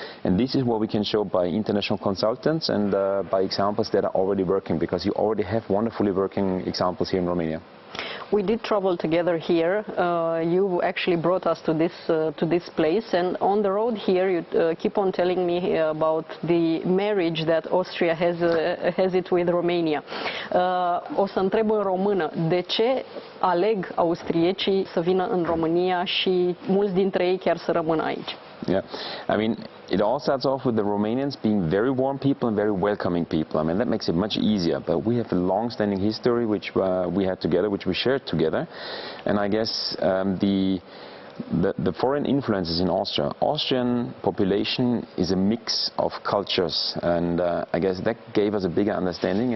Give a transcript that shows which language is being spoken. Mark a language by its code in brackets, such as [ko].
[en] And this is what we can show by international consultants and by examples that are already working, because you already have wonderfully working examples here in Romania. We did travel together here. You actually brought us to this place, and on the road here you keep on telling me about the marriage that Austria has it with Romania. [ro] O să întreb în română, de ce aleg austriecii să vină în România și mulți dintre ei chiar să rămână aici? [en] Yeah, I mean, it all starts off with the Romanians being very warm people and very welcoming people. I mean, that makes it much easier. But we have a long-standing history which we had together, which we shared together. And I guess the foreign influences in Austria. Austrian population is a mix of cultures, and I guess that gave us a bigger understanding.